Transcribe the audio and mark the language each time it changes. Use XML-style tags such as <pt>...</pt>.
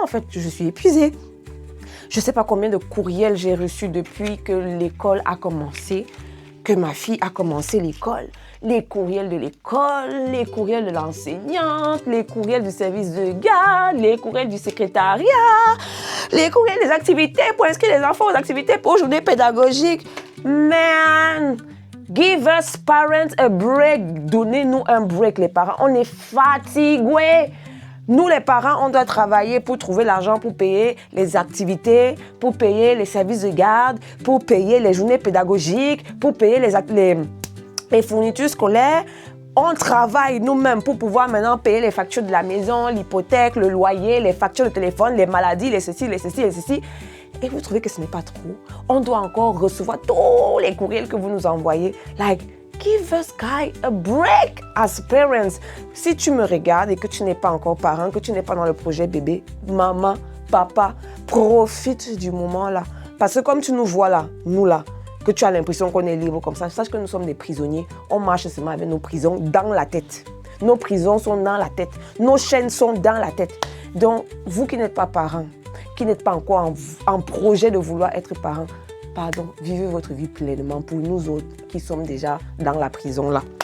<fr>En fait, je suis épuisée. Je ne sais pas combien de courriels j'ai reçus depuis que l'école a commencé, que ma fille a commencé l'école. Les courriels de l'école, les courriels de l'enseignante, les courriels du service de garde, les courriels du secrétariat, les courriels des activités pour inscrire les enfants aux activités pour journée pédagogique.</fr> <en>Man, give us parents a break.</en> <fr>Donnez-nous un break, les parents. On est fatigués. Nous, les parents, on doit travailler pour trouver l'argent pour payer les activités, pour payer les services de garde, pour payer les journées pédagogiques, pour payer les fournitures scolaires. On travaille nous-mêmes pour pouvoir maintenant payer les factures de la maison, l'hypothèque, le loyer, les factures de téléphone, les maladies, les ceci, les ceci, les ceci. Et vous trouvez que ce n'est pas trop? On doit encore recevoir tous les courriels que vous nous envoyez.</fr> <en>Like, give us, guys, a break as parents.</en> <fr>Si tu me regardes et que tu n'es pas encore parent, que tu n'es pas dans le projet bébé, maman, papa, profite du moment là. Parce que comme tu nous vois là, nous là, que tu as l'impression qu'on est libre comme ça, sache que nous sommes des prisonniers. On marche seulement avec nos prisons dans la tête. Nos prisons sont dans la tête. Nos chaînes sont dans la tête. Donc, vous qui n'êtes pas parents, qui n'êtes pas encore en projet de vouloir être parents, pardon, vivez votre vie pleinement pour nous autres qui sommes déjà dans la prison là.</fr>